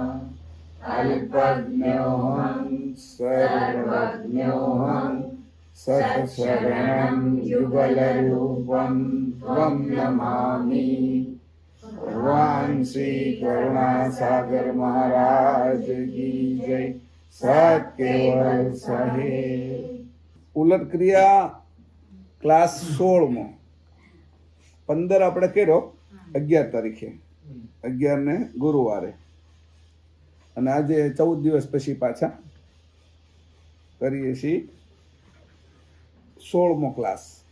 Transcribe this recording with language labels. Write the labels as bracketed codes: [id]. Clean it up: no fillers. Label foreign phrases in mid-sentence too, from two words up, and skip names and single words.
[sa] अल्पज्ञोऽहं सर्वज्ञोऽहं सत्शरणं युगलरूपं त्वं नमामि। [hi] भगवान श्री करुणासागर महाराज की जय। सत केवल साहेब। [gu] ઉલટ ક્રિયા ક્લાસ 16 15 આપણે કર્યો 11 તારીખે 11 ને ગુરુવારે, અને આજે 14 દિવસ પછી પાછા કરીએ છીએ 16મો ક્લાસ.